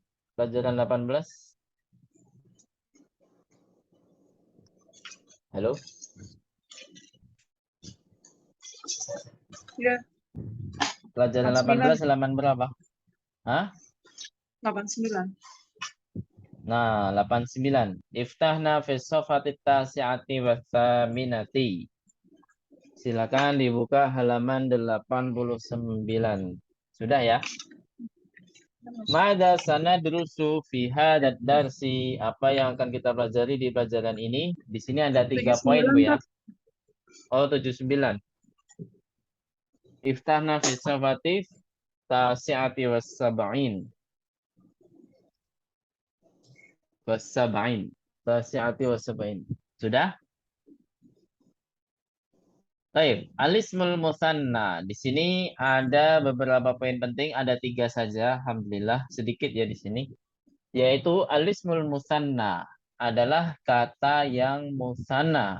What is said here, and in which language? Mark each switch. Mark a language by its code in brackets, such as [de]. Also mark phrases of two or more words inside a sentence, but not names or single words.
[id] Pelajaran 18. Halo? Ya, Pelajaran 18 halaman berapa? Hah? 89. Nah, 89. [ar] افتحنا في الصفحة التاسعة والثمانين. [id] Silakan dibuka halaman 89. Sudah ya? [ar] ماذا سندرس في هذا الدرس. [id] Apa yang akan kita pelajari di pelajaran ini? Di sini ada 3 poin, Bu ya. Oh, 79. [ar] افتحنا في الصفحة التاسعة والسبعين. Wasab'in. التاسعة والسبعين. [id] Sudah? Baik, [ar] الاسم المثنى. [id] Di sini ada beberapa poin penting, ada 3 saja, alhamdulillah, sedikit ya di sini. Yaitu [ar] الاسم المثنى [id] adalah kata yang musanna.